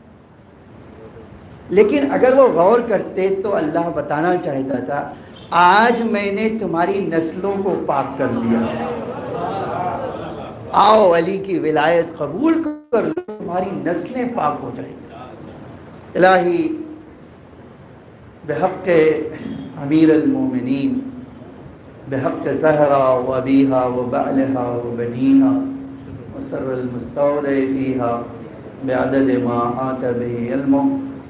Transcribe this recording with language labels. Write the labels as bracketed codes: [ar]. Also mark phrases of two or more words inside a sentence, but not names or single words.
[ur] لیکن اگر وہ غور کرتے تو اللہ بتانا چاہتا تھا آج میں نے تمہاری نسلوں کو پاک کر دیا، آؤ علی کی ولایت قبول کر لو، تمہاری نسلیں پاک ہو جائیں. [ar] الہی بحق امیر المومنین، بحق زہرا و ابیہا و بعلہا و بنیہا وسر المستودع فیہا بعدد ما آت به علمہ